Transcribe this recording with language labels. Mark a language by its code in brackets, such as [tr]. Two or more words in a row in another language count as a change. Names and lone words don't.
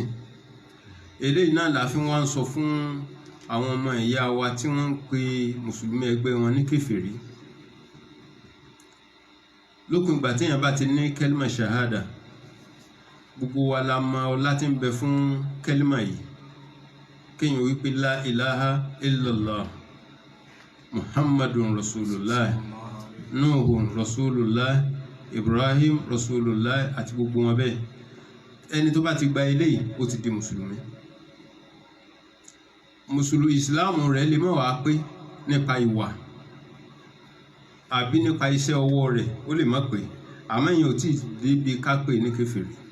[yo] eléyìí náà la fi wá ń sọ fún àwọn ọmọ ìyá wa tí wọ́n ń pe mùsùlùmí ẹgbẹ́ wọn ní kèfèrí. lókun ìgbà téèyàn bá ti ní kẹ́límà ṣàhádà, gbogbo wa la mọ ọlá tí ń bẹ fún kẹ́límà yìí. kéèyàn wípé [ar] لا إله إلا الله محمد رسول الله نوح رسول الله إبراهيم رسول الله [yo] àti gbogbo wọn bẹ́ẹ̀. ẹni tó bá ti gba eléyìí ó ti di mùsùlùmí. mùsùlùmí ìsìláàmù rẹ̀ lè má wàá pé nípa ìwà àbí nípa iṣẹ́ ọwọ́ rẹ̀, ó lè má pé, àmọ́ èèyàn ò tí ì débi ká pè ní kèfèrí.